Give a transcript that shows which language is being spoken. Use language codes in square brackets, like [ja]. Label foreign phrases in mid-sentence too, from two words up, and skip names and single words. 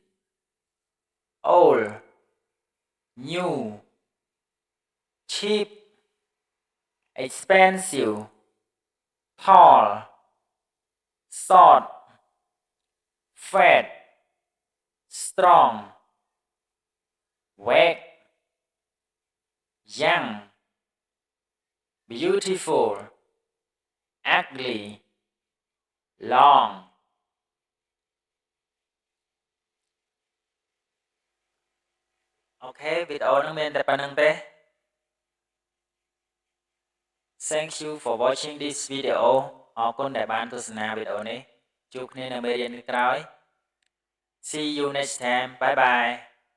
[en] Old New Cheap Expensive Tall Short Fat Strong Weak Young Beautiful Ugly Long [km] Ok, video នឹងមានតែប៉ុណ្្នឹងទេ [en] Thank you for watching this video [km] អរគុណដែលបានទស្សនាវីដេអូនេះជួបគ្នានៅមេរៀនក្រោយ [en] See you next time. Bye bye.